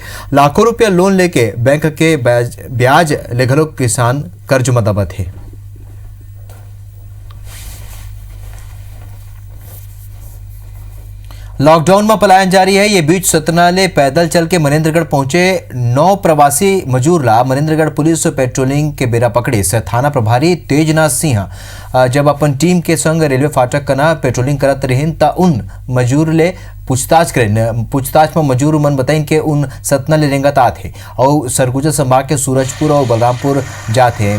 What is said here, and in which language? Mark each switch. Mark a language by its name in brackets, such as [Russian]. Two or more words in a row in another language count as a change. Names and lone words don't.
[Chhattisgarhi] लाखों रुपया लोन लेके बैंक के ब्याज ले घलोक किसान कर्ज में दबत है। लॉकडाउन में पलायन जारी है। ये बीच सतना ले पैदल चल के मनेन्द्रगढ़ पहुंचे 9 प्रवासी मजूर ला मनेन्द्रगढ़ पुलिस पेट्रोलिंग के बेरा पकड़े से थाना प्रभारी तेजनाथ सिंह जब अपन टीम के संग रेलवे फाटक कना पेट्रोलिंग करत रहिन ता उन मजूर ले पूछताछ में मजूर मन बताइन के उन सतना ले रेंगत आते और सरगुजा संभाग के सूरजपुर और बलरामपुर जाते हैं।